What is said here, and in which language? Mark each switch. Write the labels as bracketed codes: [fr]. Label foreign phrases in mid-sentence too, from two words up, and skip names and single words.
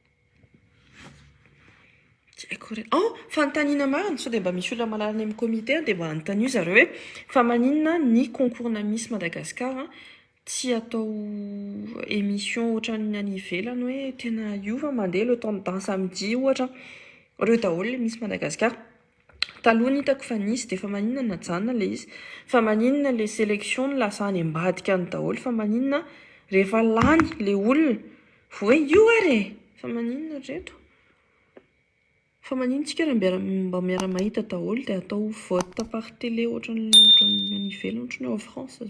[mg] Fanontaniana marina sao dia mba misy olona malala any amin'ny comité dia mba anontania zareo hoe fa maninona ny concours-na Miss Madagasikara tsy atao émission ohatran'ny any ivelany hoe tena iova mandeha [fr] le temps d'un samedi [mg] ohatra ireo daholo le Miss Madagasikara. Taloha ny hitako fa nisy dia fa maninona najanona le izy fa maninona le sélection no lasa any ambadika any daholo fa maninona rehefa lany le olona hoe io ary fa maninona reto. Fa maninona tsika raha mba miara-mahita daholo dia atao [fr] vote par télé [mg] ohatran'ny any ivelany ohatran'ny ao France zao.